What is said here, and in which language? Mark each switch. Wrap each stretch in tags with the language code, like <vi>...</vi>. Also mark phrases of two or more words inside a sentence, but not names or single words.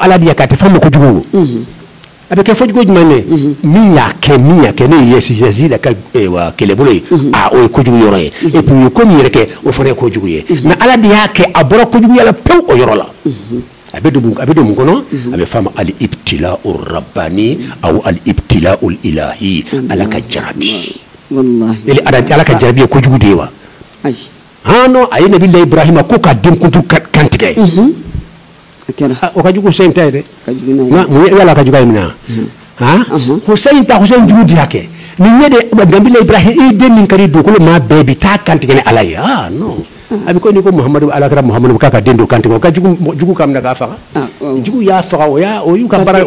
<bm>ala de y'a kɛ a tɛ fɛn ma kojugu a bɛ kɛ kojugu jumɛn ye min y'a kɛ n'o ye Yazida ka kɛlɛbolo ye o ye kojugu yɔrɔ ye</bm> <fr>et puis</fr> <bm>u ye ko min yɛrɛ kɛ o fana ye kojugu ye mais ala de y'a kɛ a bɔra kojuguya la pewu o yɔrɔ la a bɛ don mun kɔnɔ a bɛ f'a ma</bm> <ar>الابتلاء رباني أو الابتلاء إلهي</ar> <bm>ala ka jarabi ala ka jarabi ye kojugu de ye wa non a ye Nabilahi Ibrahima ko ka den kuntu kantigɛ o ka jugu Husaini ta ye dɛ yala ka jugu ye min na Husaini ta Husaini jugu de y'a kɛ nin ye de Nabilahi Ibrahima i den min ka di dugukolo maa bɛɛ bi taa kantigɛ ni ala ye non a bɛ ko ni ko Muhamadu alakira Muhamadu k'a ka den don kantigɛ o ka jugu k'a minɛ k'a faga jugu y'a faga o y'u ka baara</bm>